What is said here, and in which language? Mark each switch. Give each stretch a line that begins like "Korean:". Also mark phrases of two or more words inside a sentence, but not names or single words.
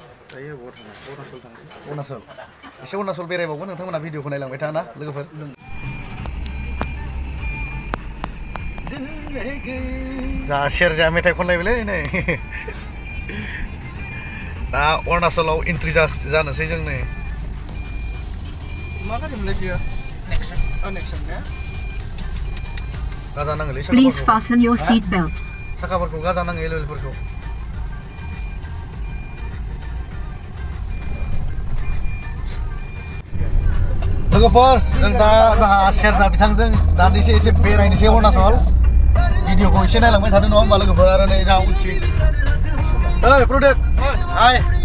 Bodo: अरुणाचल एसे अरुणाचल बेरायबावगोन नोंथांमोना भिडिअखौ नायलांबाय था ना लोगोफोर जा सेरजा मेथाइ खनलायबायलै नै दा अरुणाचलाव एन्ट्रि जानोसै जों नै मा गारिमोनलाय बियो नेक्सन ने गाजा नाङोलै
English: Please fasten your seat belt.
Bodo: साखाफोरखौ गाजा नाङो एलवेलफोरखौ लोगोफोर जों दा जोंहा सेरजा बिथांजों दान्दिसे एसे बेरायनोसै अरुणाचल भिडिअखौ एसे नायलांबाय थादो नङा होमबा लोगोफोर आरो नै जोंहा उनथिं ओइ प्रदीप हाय